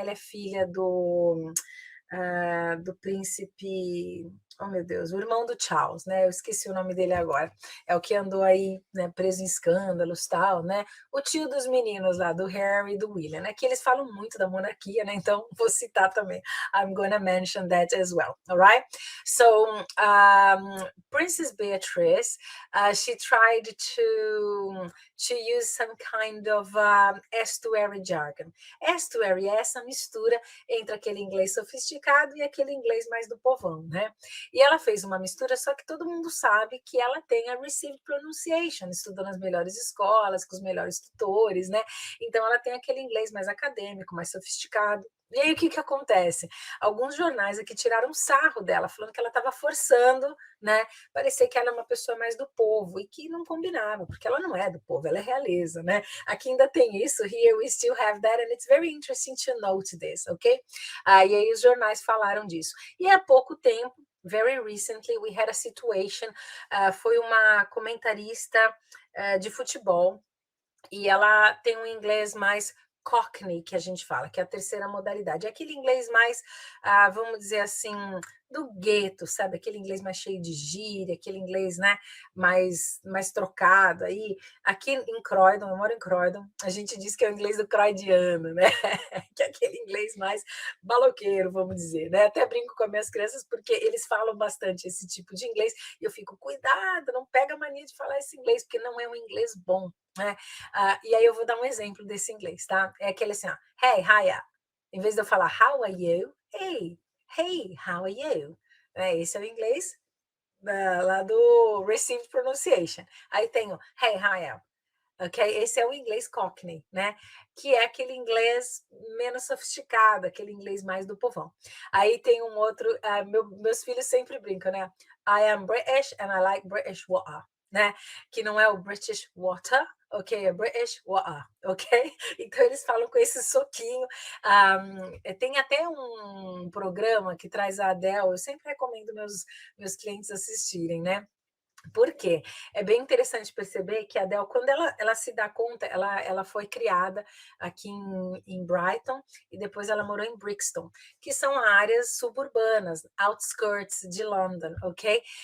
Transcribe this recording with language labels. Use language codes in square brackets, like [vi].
[pt] Ela é filha do príncipe, oh meu Deus, o irmão do Charles, né? Eu esqueci o nome dele agora. É o que andou aí, né, preso em escândalos, tal, né? O tio dos meninos lá, do Harry e do William, né? Que eles falam muito da monarquia, né? Então vou citar também. [en] I'm gonna mention that as well, alright? So Princess Beatrice, she tried to use some kind of estuary jargon. [pt] Estuary é essa mistura entre aquele inglês sofisticado e aquele inglês mais do povão, né? E ela fez uma mistura, só que todo mundo sabe que ela tem a received pronunciation, estudou nas melhores escolas, com os melhores tutores, né? Então ela tem aquele inglês mais acadêmico, mais sofisticado. E aí o que acontece? Alguns jornais aqui tiraram sarro dela, falando que ela estava forçando, né? Parecer que ela é uma pessoa mais do povo e que não combinava, porque ela não é do povo, ela é realeza, né? Aqui ainda tem isso, [en] here we still have that, and it's very interesting to note this, ok? [pt] E aí os jornais falaram disso. E há pouco tempo, [en] very recently, we had a situation, [pt] foi uma comentarista de futebol, e ela tem um inglês mais Cockney, que a gente fala, que é a terceira modalidade. É aquele inglês mais, vamos dizer assim, do gueto, sabe? Aquele inglês mais cheio de gíria, aquele inglês, né, mais trocado. Aí, aqui em Croydon, eu moro em Croydon, a gente diz que é o inglês do croydiano, né? Que é aquele inglês mais baloqueiro, vamos dizer, né? Até brinco com as minhas crianças porque eles falam bastante esse tipo de inglês e eu fico, cuidado, não pega a mania de falar esse inglês, porque não é um inglês bom, né? E aí eu vou dar um exemplo desse inglês, tá? É aquele assim, ó, hey, hiya. Em vez de eu falar [en] how are you, hey, how are you? [pt] Esse é o inglês lá do Received Pronunciation. Aí tem o hey, hiya. Ok? Esse é o inglês Cockney, né? Que é aquele inglês menos sofisticado, aquele inglês mais do povão. Aí tem um outro, meus filhos sempre brincam, né? [en] I am British and I like British water, né? [pt] Que não é o British water, ok? É British water, ok? Então eles falam com esse soquinho. Tem até um programa que traz a Adele, eu sempre recomendo meus clientes assistirem, né? Por quê? É bem interessante perceber que a Adele, quando ela se dá conta, ela foi criada aqui em Brighton e depois ela morou em Brixton, que são áreas suburbanas, outskirts de London, ok?